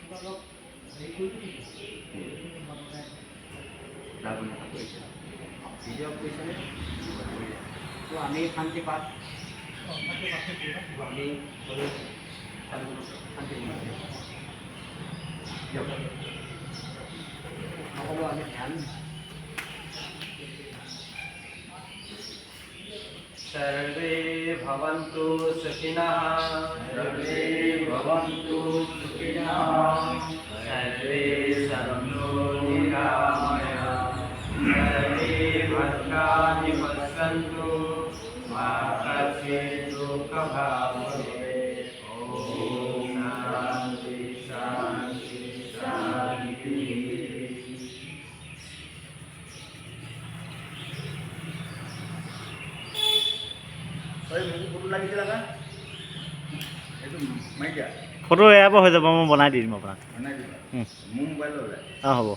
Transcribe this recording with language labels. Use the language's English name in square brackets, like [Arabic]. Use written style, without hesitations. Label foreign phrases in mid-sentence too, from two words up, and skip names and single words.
[Assamese] আপুনি কৰিছে ভিডিঅ' কৰিছেনে? তো আমি শান্তি পাঠ আমি সকলো শান্তি সকলো আমি ধ্যান [Sanskrit] सर्वे भवन्तु सुखिनः सर्वे भवन्तु सुखिनः सर्वे सन्तु निरामयाः सर्वे भद्राणि पश्यन्तु मा कश्चित् दुःखभाग् भवेत्। ॐ शान्ति शान्ति शान्तिः। [Assamese] ফটো লাগিছিল না এইটো মাৰি দিয়া ফটো এয়াৰ হৈ যাব, মই বনাই দি দিম আপোনাক। বনাই দিবা মোৰ মোবাইললৈ অঁ হ'ব,